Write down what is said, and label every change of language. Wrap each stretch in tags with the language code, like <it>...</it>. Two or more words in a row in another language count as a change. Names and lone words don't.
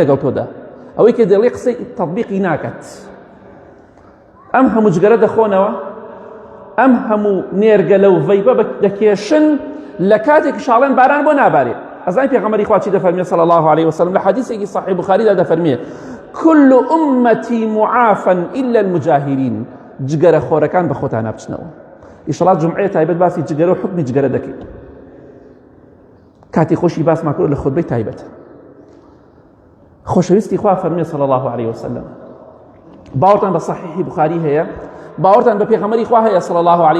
<ckb>لەگەڵ تۆدا ئەوەی کە دەڵێ قسەی تەطبیقی ناکات ئەم هەموو جگەرە دەخۆنەوە ئەم هەموو نێرگەلە و ڤەیپە دەکێشن لە کاتێک شاڵێن باران بۆ نابارێ ئەزای پێغەمبەری خوا چی دەفەرمێ</ckb> <ar>صلی الله علیه وسلم</ar> <ckb>لە حەدیثێکی صحیح بوخاریدا دەفەرمێ</ckb> <ar>كل أمتي معافى إلا المجاهرين</ar> <ckb>جگەرە خۆرەکان بە خۆتان نابچنەوە ئیشەڵا جومعەیە تایبەت باسی جگەرە و حکمی جگەرە دەکەین کاتی خۆشی باسمان کرد لە خودبەی تایبەت خۆشەویستی خوا فەرمێ</ckb> <ar>صلی الله علیه وسلم</ar> <ckb>باوەڕتان بە صحیحی بوخاری هەیە باوەڕتان بە پێغەمبەری خوا هەیە</ckb> <ar>صلی الله علیه</ar>